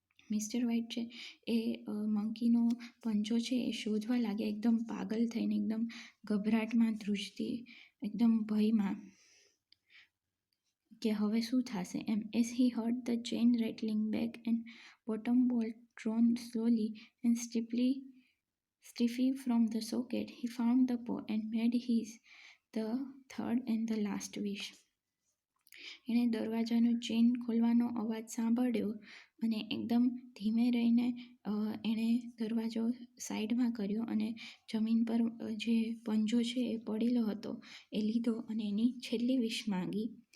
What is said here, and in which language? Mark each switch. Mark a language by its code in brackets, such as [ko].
[gu] Mr White છે એ મંકીનો પંજો છે એ શોધવા લાગ્યા, એકદમ પાગલ થઈને, એકદમ ગભરાટમાં, ધ્રુજતી, એકદમ ભયમાં કે હવે શું થશે એમ. [en] As he heard the chain rattling back and bottom bolt drawn slowly and stiffly from the socket, he found the paw and made his the third and the last wish. [gu] એણે દરવાજાનો ચેઇન ખોલવાનો અવાજ સાંભળ્યો અને એકદમ ધીમે રહીને એણે દરવાજો સાઈડમાં કર્યો અને જમીન પર જે પંજો છે એ પડેલો હતો એ લીધો અને એની છેલ્લી વિશ માંગી.